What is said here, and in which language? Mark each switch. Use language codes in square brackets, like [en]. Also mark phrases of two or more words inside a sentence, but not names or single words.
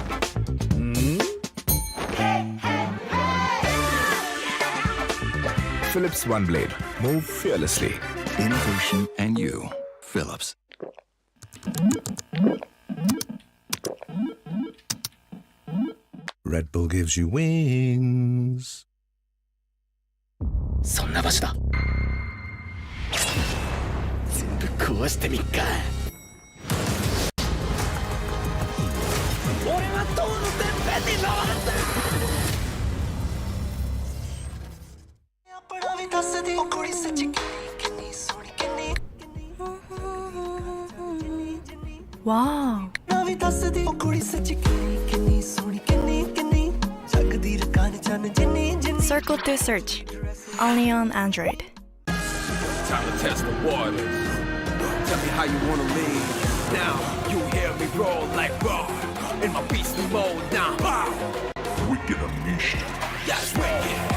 [en] Philips One Blade. Move fearlessly. Innovation and you. Philips. Red Bull gives you wings. [ja] そんな場所だ。全部壊してみっか。俺は塔のてっぺんに登るんだ。 [pa] ਆਪਣਾ ਵੀ ਦੱਸ ਦੀ ਉਹ ਕੁੜੀ ਸੱਚੀ ਕਿੰਨੀ ਸੋਹਣੀ ਕਿੰਨੀ [en] Wow. [pa] ਨਾ ਵੀ ਦੱਸ ਦੀ ਉਹ ਕੁੜੀ ਸੱਚੀ ਕਿੰਨੀ ਸੋਹਣੀ ਕਿੰਨੀ ਕਿੰਨੀ ਜਗਦੀ ਰਕਾਨ ਚੰਨ ਜਿੰਨੀ ਜਿੰਨੀ [en] Circle to search. Only on Android. Time to test the waters. Tell me how you wanna live. Now you hear me roll like raw. In my beastly mode now. Wow. Wicked unleashed. That's wicked.